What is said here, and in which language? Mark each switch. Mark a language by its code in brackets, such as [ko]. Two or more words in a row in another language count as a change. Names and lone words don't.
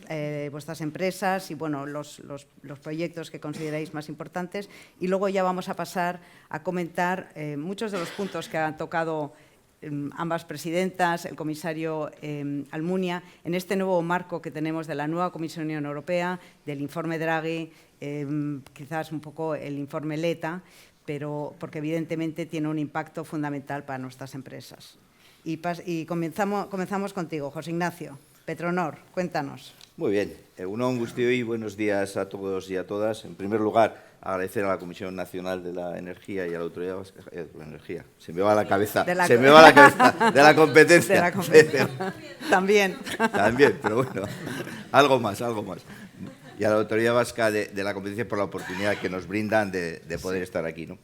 [es] vuestras empresas y bueno, los proyectos que consideráis más importantes, y luego ya vamos a pasar a comentar muchos de los puntos que han tocado ambas presidentas, el comisario Almunia, en este nuevo marco que tenemos de la nueva Comisión Europea, del informe Draghi, quizás un poco el informe Letta, pero porque evidentemente tiene un impacto fundamental para nuestras empresas. Y comenzamos contigo, José Ignacio. Petronor, cuéntanos. Muy bien. [eu] Egun on guztioi, [es] buenos días a todos y a todas. En primer lugar, agradecer a la Comisión Nacional de la Energía y a la Autoridad Vasca de la Energía. Se me va la cabeza. De la competencia. De la competencia. También. También, pero bueno, algo más. Y a la Autoridad Vasca de la Competencia por la oportunidad que nos brindan de poder estar aquí, ¿no?